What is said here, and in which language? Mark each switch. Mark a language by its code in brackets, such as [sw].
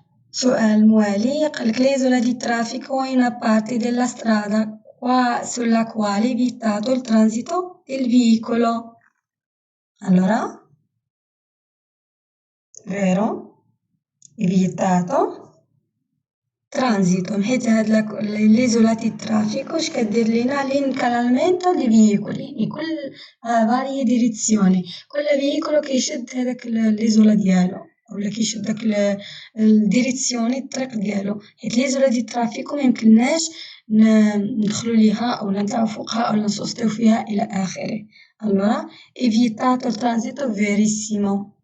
[ar] سؤال موالي قالك [it] l'isola di traffico è una parte della strada sulla quale è vietato il transito del veicolo. allora vero è vietato transito [ar] حيت هاد [it] l'isola di traffico [ar] اش كدير لينا [it] l'incanallamento dei veicoli [ar] يعني كل [it] varie direzioni [ar] كل فييكولو كيشد هذاك l'isola ديالو ولا كيشد داك الديريكسيوني الطريق ديالو حيت [it] ليزولا دي الترافيكو [ar] ميمكنناش ندخلو ليها اولا نطلعو فوقها اولا نسوسطيو فيها الى اخره. [it] allora evitato il transito verissimo.